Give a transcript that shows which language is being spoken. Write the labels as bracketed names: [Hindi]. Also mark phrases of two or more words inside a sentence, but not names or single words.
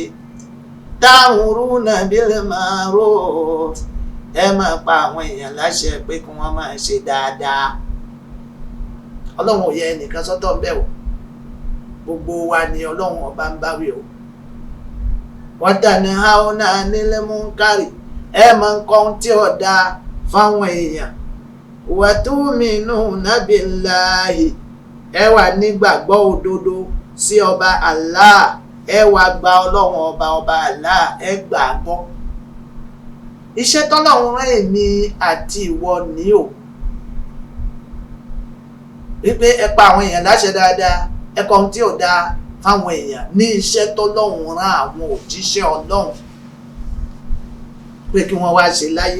[Arabic] تأمرون بالمعروف, [Yoruba] ẹ máa pa àwọn èèyàn láṣẹ pé kí wọ́n máa ṣe dáadáa. ọlọ́run ò yẹ ẹnìkan sọ́tọ̀ ń bẹ̀ o, gbogbo wa ni ọlọ́run ọba ń bá wí o. [Arabic] وتنهون عن المنكر, [Yoruba] ẹ máa ń kọ́ ohun tí ò dáa fáwọn èèyàn. [Arabic] وتؤمنون بالله, [Yoruba] ẹ wà nígbàgbọ́ òdodo sí ọba Allah, ẹ wá gba ọlọ́run ọba Allah, ẹ gbà á gbọ́. iṣẹ́ tọ́lọ́run rán èmi àti ìwọ ní o, wípé ẹ pa àwọn èèyàn láṣẹ dáadáa, ẹ kọ ohun tí ò dáa fáwọn èèyàn, ní iṣẹ́ tọ́lọ́run rán àwọn òjíṣẹ́ ọlọ́run pé kí wọ́n wá ṣe láyé.